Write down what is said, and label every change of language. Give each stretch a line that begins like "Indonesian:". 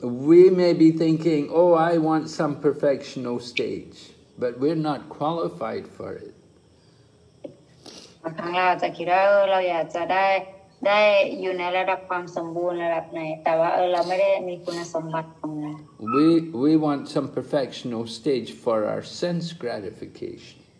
English: We may be thinking, oh, I want some perfectional stage, but we're not qualified for it.
Thai: บางครั้งเราจะคิดว่าเราอยากจะได้อยู่ในระดับความสมบูรณ์ระดับไหนแต่ว่าเราไม่ได้มีคุณสมบัติตรงนั้น
English: We want some perfectional stage for our sense gratification.